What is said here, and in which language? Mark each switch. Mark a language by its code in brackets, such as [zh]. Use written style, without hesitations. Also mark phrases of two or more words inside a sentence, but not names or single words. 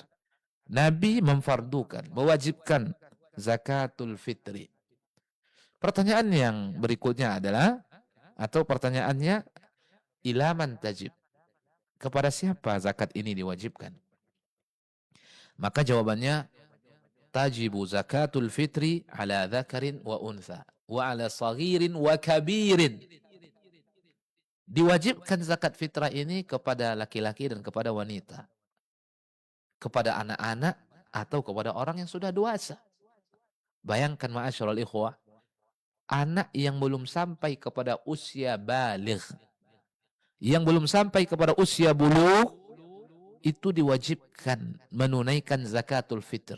[id] Nabi memfardukan, mewajibkan [ar] زكاة الفطر. [id] Pertanyaan yang berikutnya adalah, atau pertanyaannya, [ar] لمن تجب. [id] Kepada siapa zakat ini diwajibkan? Maka jawabannya, [ar] تجب زكاة الفطر على ذكر و أنثى و على صغير و كبير. [id] Diwajibkan zakat fitrah ini kepada laki-laki dan kepada wanita, kepada anak-anak atau kepada orang yang sudah dewasa. Bayangkan [ar] معاشر الإخوة, [id] anak yang belum sampai kepada usia baligh, yang belum sampai kepada usia bulugh, itu diwajibkan menunaikan [ar] زكاة الفطر.